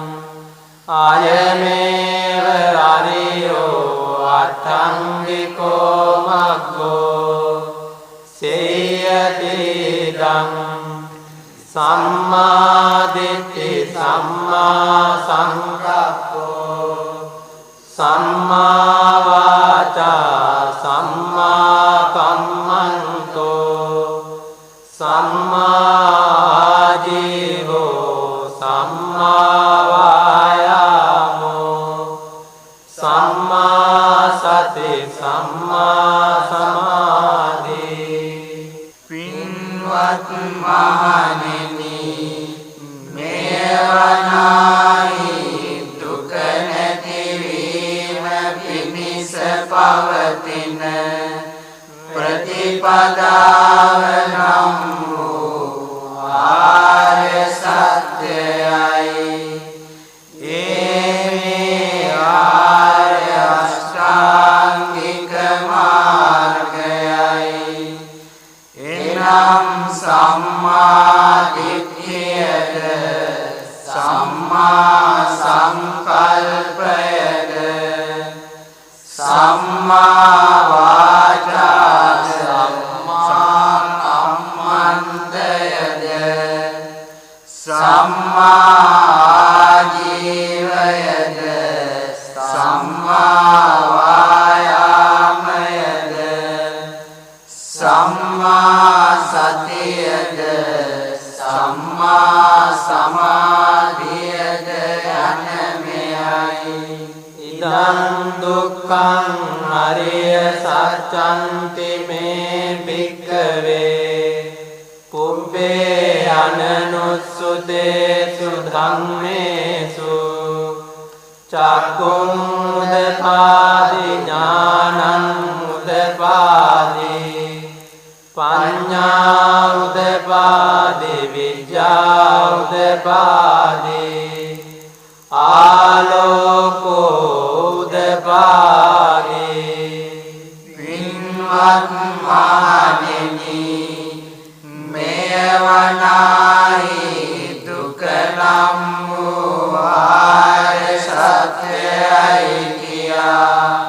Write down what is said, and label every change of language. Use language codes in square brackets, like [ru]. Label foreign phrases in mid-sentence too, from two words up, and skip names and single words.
[pi] අයමේව අරියෝ අට්ඨංගිකෝ මග්ගෝ සේයති දං සම්මා දිට්ඨි සම්මා සංකප්පෝ සම්මා වාචා සම්මා කම්මන්තෝ සම්මා ජීවෝ සම්මා වායාමෝ සම්මා සති සම්මා සමාධි. [si] පින්වත් මහණෙනි, මෙවනායි දුක නැතිවීම පිණිස පවතින ප්‍රතිපදාව නම් වූ ආර්ය සත්‍යයයි. ඒ ආර්ය අෂ්ටාංගික මාර්ගයයි. නම් සම්මා දිට්ඨියද සම්මා සංකල්පයද සම්මා වාචාද සම්මා කම්මන්තයද සම්මා ආජීවයද සම්මා වායාමයද සම්මා සතියද සම්මා සමාධියද යන මෙයයි. [pi] ඉදං දුක්ඛං අරිය සත්‍යන්ති මේ භික්ඛවේ පුබ්බේ අනනුස්සුතේසු ධම්මේසු චක්ඛුං උදපාදි ඥානං උදපාදි පඤ්ඤා උදපාදි විඤ්ඤා උදපාදි ආලෝකෝ උදපාදි. [si] පින්වත් මහණෙනි මෙවනාහි දුක නම් වූ ආර්ය සත්‍යයි කියා